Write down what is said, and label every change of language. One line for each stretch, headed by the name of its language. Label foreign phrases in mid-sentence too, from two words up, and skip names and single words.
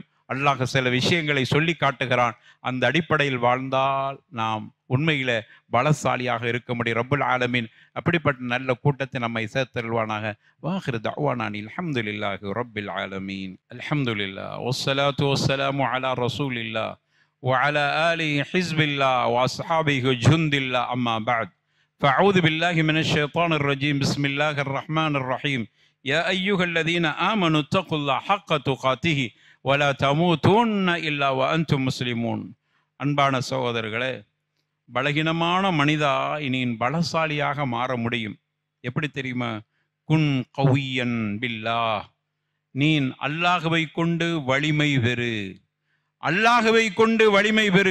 Tamil: அல்லாஹ் சில விஷயங்களை சொல்லி காட்டுகிறான். அந்த அடிப்படையில் வாழ்ந்தால் நாம் உண்மையில பலசாலியாக இருக்க முடியும்.
Arabic: رب العالمين
Tamil: அப்படிப்பட்ட நல்ல கூட்டத்தை நம்மை சேர்த்தருள்வானாக.
Arabic: وآخر دعوانا الحمد لله رب العالمين. الحمد لله والصلاة والسلام على رسول الله وعلى آله حزب الله وأصحابه جند الله. أما بعد. فأعوذ بالله من الشيطان الرجيم. بسم الله الرحمن الرحيم. يا أيها الذين آمنوا اتقوا الله حق تقاته ولا تموتن إلا وأنتم مسلمون.
Tamil: அன்பான சகோதரர்களே, பலகீனமான மனிதா இனி பலசாலியாக மாற முடியும். எப்படி தெரியுமா?
Arabic: كن قويا بالله,
Tamil: நீ அல்லாஹ்வை கொண்டு வலிமை பெறு. அல்லாஹ்வை கொண்டு வலிமை பெறு.